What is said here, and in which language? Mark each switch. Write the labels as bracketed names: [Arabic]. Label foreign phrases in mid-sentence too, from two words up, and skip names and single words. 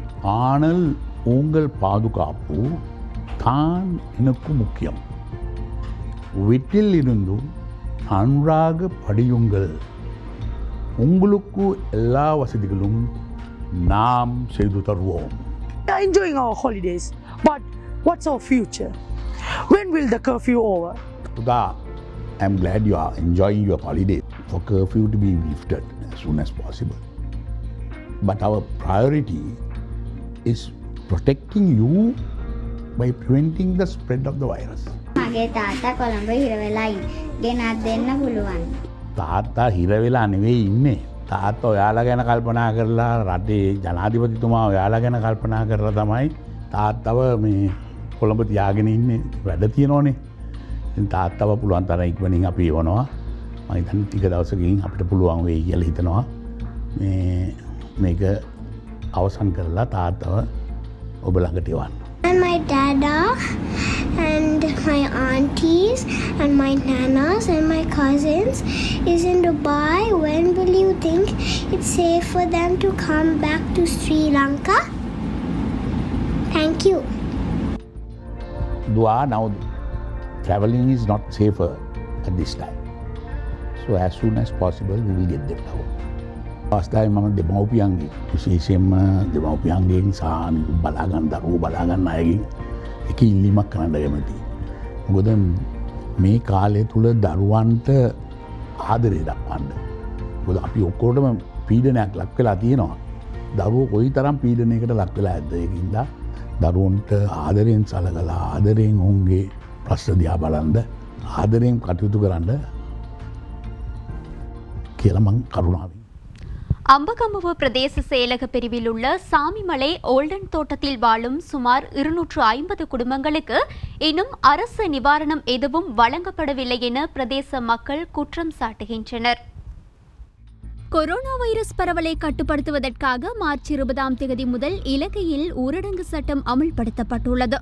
[Tamil] ஆனால் உங்கள் பாதுகாப்பு தான் எனக்கு முக்கியம். வீட்டில் இருந்தும் நன்றாக படியுங்கள். உங்களுக்கு எல்லா வசதிகளும் நாம் செய்து தருவோம். [English] Enjoying our holidays, but what's our future? When will the curfew over? Sudha, I'm glad you are enjoying your holiday. For curfew to be lifted as soon as possible. But our priority is protecting you by preventing the spread of the virus. [Sinhala] මගේ තාත්තා කොළඹ හිර වෙලා ගෙනත් දෙන්න පුළුවන්. තාත්තා හිර වෙලා නෙවෙයි ඉන්නේ. තාත්තා ඔයාලා ගැන කල්පනා කරලා රටේ ජනාධිපතිතුමා ඔයාලා ගැන කල්පනා කරලා තමයි තාත්තව මේ කොළඹ තියාගෙන ඉන්නේ. වැඩ තියෙනවනේ. ඉතින් තාත්තව පුළුවන් තරම් ඉක්මනින් අපි එවනවා. මම හිතන්නේ ටික දවසකින් අපිට පුළුවන් වෙයි කියලා හිතනවා. මේක අවසන් කරලා තාත්තව ඔබ ළඟට එවන්න. And my dada and my aunties and my nanas and my cousins is in Dubai. When will you think it's safe for them to come back to Sri Lanka? Thank you. Dua, now traveling is not safer at this time. So as soon as possible we will get them out. අවස්ථාවේ මම දෙමව්පියන්ගේ විශේෂයෙන්ම දෙමව්පියන්ගෙන් සාන බලාගන්න දරුවෝ බලාගන්න අයගෙන් එක ඉල්ලීමක් කරන්න කැමතියි. මොකද මේ කාලය තුල දරුවන්ට ආදරේ දක්වන්න. මොකද අපි ඔක්කොටම පීඩනයක් ලක් වෙලා තියෙනවා. දරුවෝ කොයිතරම් පීඩනයකට ලක් වෙලා ඇද්ද ඒකින්ද දරුවන්ට ආදරෙන් සලකලා ආදරෙන් ඔවුන්ගේ ප්‍රශ්න දිහා බලන්න ආදරෙන් කටයුතු කරන්න කියලා මම කරුණාවෙන් [Tamil] அம்பகமுவ பிரதேச செயலக பிரிவில் உள்ள சாமிமலை ஓல்டன் தோட்டத்தில் வாழும் சுமார் 250 குடும்பங்களுக்கு இன்னும் அரசு நிவாரணம் எதுவும் வழங்கப்படவில்லை என பிரதேச மக்கள் குற்றம் சாட்டுகின்றனர். கொரோனா வைரஸ் பரவலை கட்டுப்படுத்துவதற்காக மார்ச் 20ஆம் தேதி முதல் இலங்கையில் ஊரடங்கு சட்டம் அமுல்படுத்தப்பட்டுள்ளது.